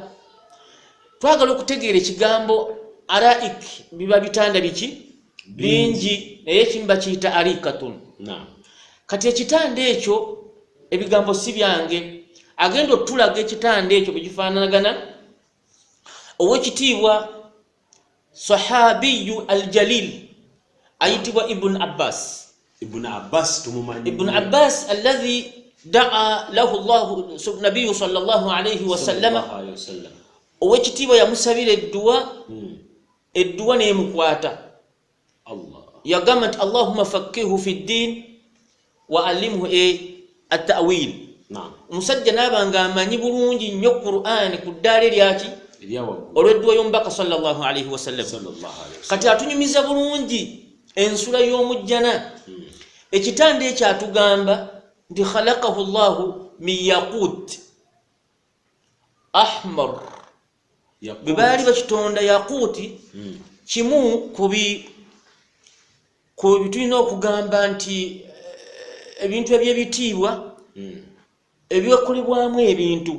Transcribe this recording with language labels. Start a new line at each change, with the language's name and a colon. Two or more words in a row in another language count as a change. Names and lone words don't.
Ganda: Twagala okutegeera ekigambo araik biba bitanda biki bingi naye ekimu bakiyita arikatun. Kati ekitanda ekyo ebigambo si byange agenda otulaga ekitanda ekyo bwe kifaanagana owekitiibwa
Arabic: الصحابي الجليل
Ganda: ayitibwa Ibn Abbas Ibn Abbas tumumanyi. Ibn Abbas
Arabic: الذي دعا له
Ganda: Allah Nabii
Arabic: صلى الله عليه وسلم
Ganda: owekitiibwa yamusabira edduwa n'emukwata. Allah yagamba nti
Arabic: اللهم فقهه في الدين وعلمه التأويل.
Ganda: Omusajja n'abanga amanyi bulungi nnyo Qur'an ku ddaala eryaki olw'edduwa y'omubaka
Arabic: صلى الله عليه وسلم.
Ganda: Kati atunyumiza bulungi ensula y'omujjana. Ekitanda ekyo atugamba nti
Arabic: خلقه الله من ياقوت أحمر.
Ganda: Bwe baali bakitonda yaquti kimu ku bitulina okugamba nti ebintu ebyebitiibwa ebyokolebwamu ebintu.